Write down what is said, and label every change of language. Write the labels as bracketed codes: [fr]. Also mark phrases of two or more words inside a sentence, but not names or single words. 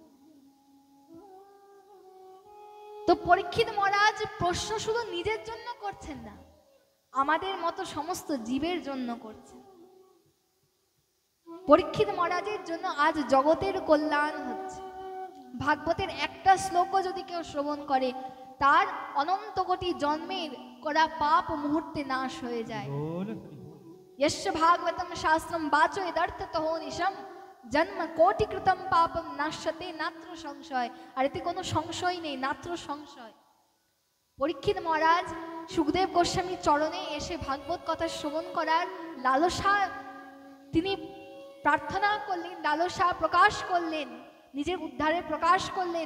[bn] তো পরীক্ষিত মহারাজ প্রশ্ন শুধু নিজের জন্য করছেন না, আমাদের মতো সমস্ত জীবের জন্য করছেন। পরীক্ষিত মহারাজের জন্য আজ জগতের কল্যাণ হচ্ছে। ভাগবতের একটা শ্লোকও যদি কেউ শ্রবণ করে, তার অনন্ত কোটি জন্মের করা পাপ মুহূর্তে নাশ হয়ে যায়। [sa] यस्य भागवतम शास्त्रम वाचो यदर्थतः निशम जन्म कोटि कृतम पापम नाश्यते नात्र संशय। [bn] আর এতে কোনো সংশয় নেই, [sa] নাত্র সংশয়। [bn] পরীক্ষিত মহারাজ সুখদেব গোস্বামীর চরণে এসে ভাগবত কথা শ্রবণ করার লালসা তিনি প্রার্থনা করলেন, লালসা প্রকাশ করলেন, নিজের উদ্ধারের প্রকাশ করলেন।